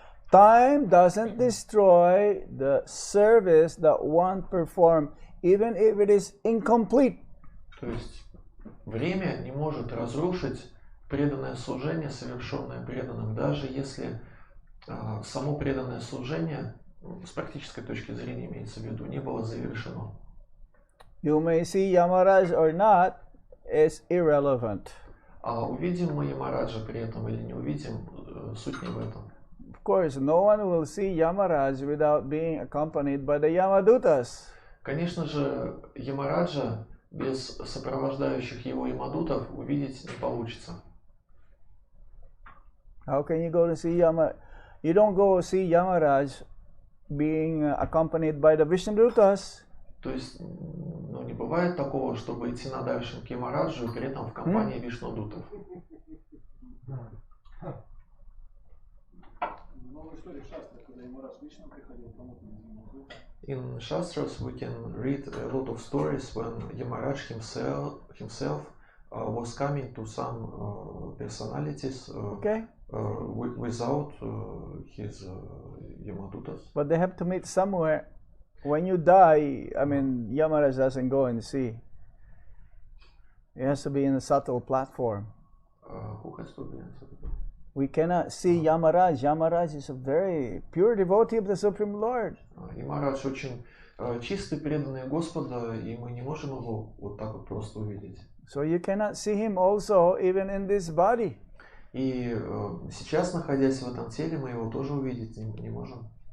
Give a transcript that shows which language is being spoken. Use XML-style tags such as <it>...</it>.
<en>Time doesn't destroy the service that one performed, even if it is incomplete.</en> <ru>То есть время не может разрушить преданное служение, совершенное преданным, даже если само преданное служение, с практической точки зрения имеется в виду, не было завершено.</ru> <en>You may see Yamaraj or not is irrelevant.</en> <ru>А увидим мы Ямараджа при этом или не увидим, суть не в этом.</ru> <en>Of course, no one will see Yamaraj without being accompanied by the Yamadutas.</en> <ru>Конечно же, Ямараджа без сопровождающих его ямадутов увидеть не получится.</ru> <en>How can you go to see Yamaraj? You don't go see Yamaraj being accompanied by the Vishnudutas.</en> <ru>То есть, не бывает такого, чтобы идти на даршан к Ямараджу и при этом в компании Вишнудутов.</ru> <en>In Shastras we can read a lot of stories when Yamaraj himself was coming to some personalities without his Yamadutas. But they have to meet somewhere. When you die, I mean, Yamaraj doesn't go and see. It has to be in a subtle platform. Who has to be in subtle? We cannot see Yamaraj. Yamaraj is a very pure devotee of the Supreme Lord.</en> <ru>Ямарадж очень чистый, преданный Господа, и мы не можем его вот так вот просто увидеть.</ru> <en>So you cannot see him also even in this body.</en> <ru>И сейчас, находясь в этом теле, мы его тоже увидеть не можем.</ru>